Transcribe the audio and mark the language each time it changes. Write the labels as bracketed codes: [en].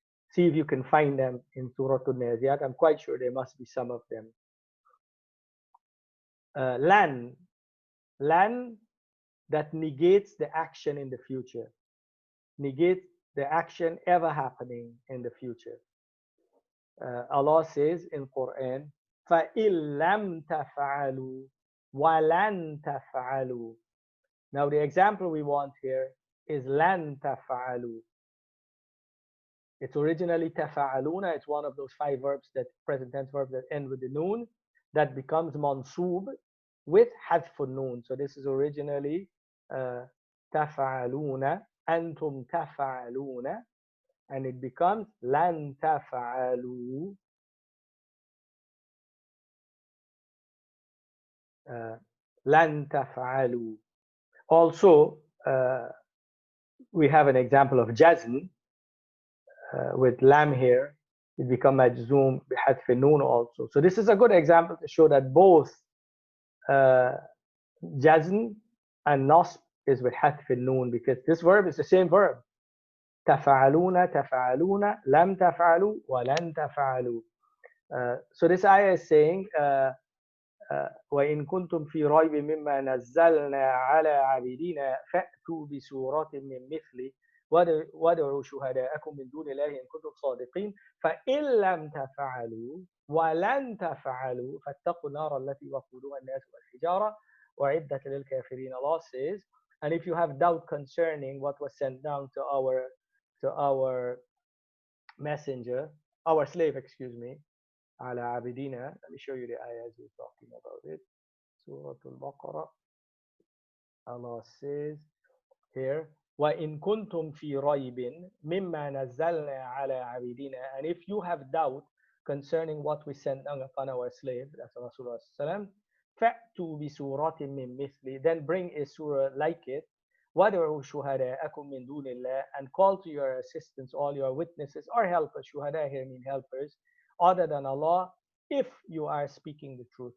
[en] See if you can find them in Surah Al-Nazi'at. I'm quite sure there must be some of them. Lan that negates the action in the future, negates the action ever happening in the future. Allah says in Quran, [ar] فَإِن لَمْ تَفْعَلُوا وَلَن تَفْعَلُوا. [en] Now the example we want here is [ar] لَن تَفْعَلُوا. [en] It's originally تَفْعَلُونَ. It's one of those five verbs, that present tense verbs that end with the noon, that becomes mansub with حذف النون. So this is originally [ar] تَفْعَلُونَ أَنْتُمْ تَفْعَلُونَ, [en] and it becomes [ar] لَن تَفْعَلُوا. لَن تَفْعَلُوا. [en] Also, we have an example of jazm with lam here. It becomes majzoom بحذف النون also. So this is a good example to show that both jazm and nasb is with حذف النون, because this verb is the same verb. [ar] تفعلون تفعلون لم تفعلوا ولن تفعلوا. [en] So this ayah is saying [ar] وإن كنتم في ريب مما نزلنا على عبيدنا فأتوا بسورة من مثله وادعوا شهداءكم من دون الله إن كنتم صادقين فإن لم تفعلوا ولن تفعلوا فاتقوا النار التي وقودها الناس والحجارة وعدت للكافرين. [en] Allah says, and if you have doubt concerning what was sent down to our messenger, our slave, excuse me, [ar] على عبيدنا. [en] Let me show you the ayahs we're talking about it. Surah Al-Baqarah. Allah says here, [ar] وَإِن كُنْتُمْ فِي رَيْبٍ مِمَّا نَزَّلْنَا عَلَى عَبِيدِنَا. [en] And if you have doubt concerning what we sent upon our slave, that's Rasulullah sallam, [ar] فَأْتُوا بِسُورَةٍ مِّن مِثْلِ. [en] Then bring a surah like it. [ar] وَادْعُوا شُهَدَاءَكُم مِّن دُونِ اللَّهِ. [en] And call to your assistance all your witnesses or helpers. Shuhada here mean helpers other than Allah, if you are speaking the truth.